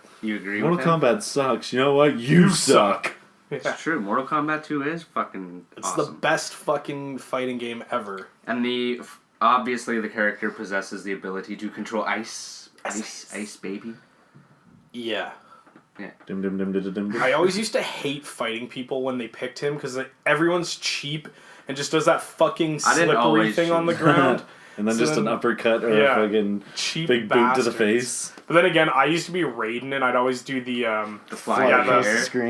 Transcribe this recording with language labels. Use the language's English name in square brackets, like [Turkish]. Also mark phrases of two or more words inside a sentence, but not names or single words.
[English] You agree Mortal with him? Kombat sucks. You know what? You suck. Yeah. It's true. Mortal Kombat 2 is fucking It's the awesome. best fucking fighting game ever. And obviously the character possesses the ability to control ice. Ice, baby. Yeah. Dim dim dim dim dim. I always used to hate fighting people when they picked him because everyone's cheap and just does that fucking I didn't slippery always thing on the choose. ground. And then So just then- an uppercut or yeah. a fucking Cheap big boot to the bastards. face. But then again, I used to be Raiden and I'd always do the The fly yeah, across hair. the screen.